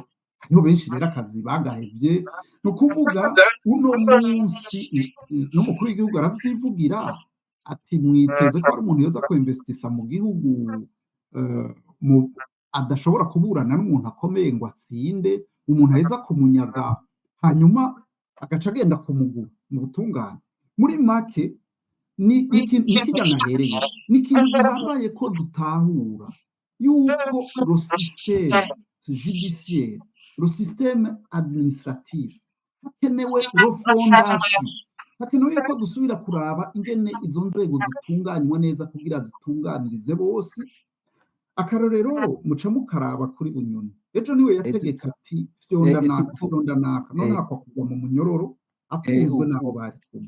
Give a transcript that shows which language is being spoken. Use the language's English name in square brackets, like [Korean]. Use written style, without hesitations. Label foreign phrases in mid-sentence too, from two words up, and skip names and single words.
[Rundi] Hariho benshi rero akazi bagahevye, no kuvuga uno munsi n'umukuru w'igihugu aravyivugira ati mwiteze ko ari umuntu yoza ko investisa mu gihugu adashobora kuburana n'umuntu akomeye ngo atsinde, umuntu aheza kumunyaga hanyuma agaca agenda kumugura mu butungane. Muri make nikijya nahereye, ni ikintu gihambaye ko dutahura yuko [French] le système judiciaire, le système administratif [Rundi] hakenewe refondation, hakenewe ko dusubira kuraba ingene izo nzego zitunganywa neza kugira zitunganirize bose. Akarorero muca mukaraba kuri Bunyoni, ejo niwe yategeka ati fyonda naka, none hakwa kugwa mu munyororo apfunzwe naho bari kumwe.